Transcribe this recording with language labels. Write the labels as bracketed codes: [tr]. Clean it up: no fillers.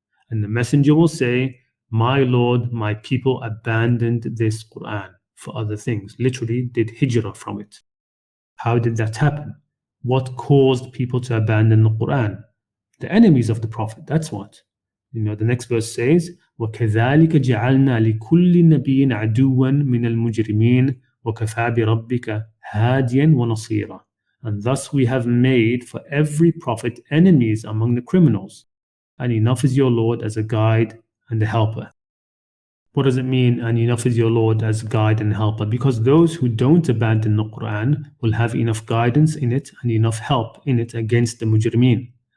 [en] And the messenger will say, my Lord, my people abandoned this Qur'an for other things, literally did hijrah from it. How did that happen? What caused people to abandon the Qur'an? The enemies of the Prophet, that's what. The next verse says, [ar] وَكَذَلِكَ جَعَلْنَا لِكُلِّ نَبِيٍّ عَدُوًّا مِنَ الْمُجْرِمِينَ وَكَفَى بِرَبِّكَ هَادِيًا وَنَصِيرًا. [en] And thus we have made for every prophet enemies among the criminals, and enough is your Lord as a guide and a helper. What does it mean, and enough is your Lord as guide and helper? Because those who don't abandon the Qur'an will have enough guidance in it and enough help in it against the mujrimeen.